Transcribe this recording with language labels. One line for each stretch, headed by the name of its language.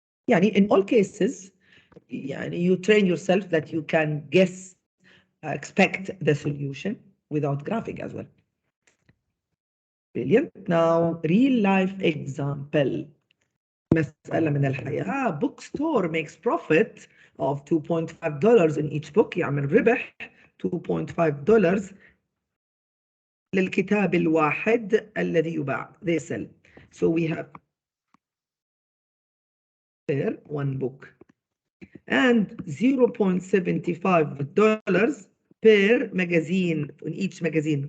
English: يعني in all cases, يعني you train yourself that you can guess, expect the solution without graphing as well. Brilliant. Now, real life example.
Arabic: مسألة من الحياة.
English: Bookstore makes profit of $2.5 in each book.
Arabic: يعمل ربح $2.5 للكتاب الواحد الذي يباع.
English: They sell. So we have per one book and $0.75 per magazine in each magazine.